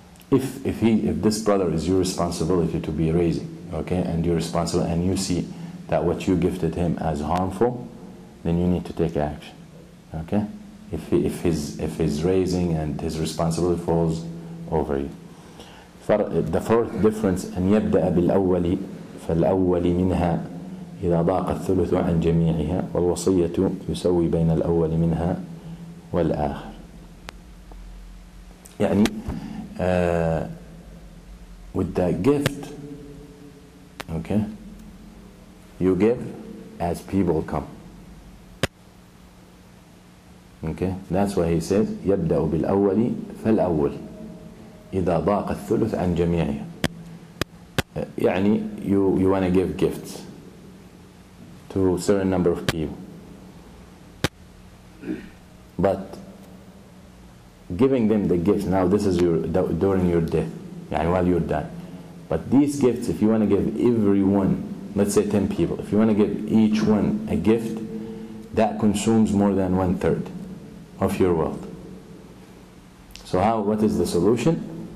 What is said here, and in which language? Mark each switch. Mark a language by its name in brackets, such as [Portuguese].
[English] If this brother is your responsibility to be raising, okay, and you're responsible and you see that what you gifted him as harmful, then you need to take action. Okay? If his raising and his responsibility falls over you. The fourth difference [Arabic] أن يبدأ بالأول فالأول منها إذا ضاق الثلث عن جميعها والوصية يسوي بين الأول منها والآخر. [English] With the gift, okay, you give as people come. Okay, that's why he says [Arabic] يبدأ بالأول فالأول إذا ضاق الثلث عن جميعها. [English] You want to give gifts to a certain number of people, but giving them the gift now, this is during your death, while you're dying. But these gifts, if you want to give everyone, let's say 10 people, if you want to give each one a gift, that consumes more than 1/3 of your wealth. So what is the solution?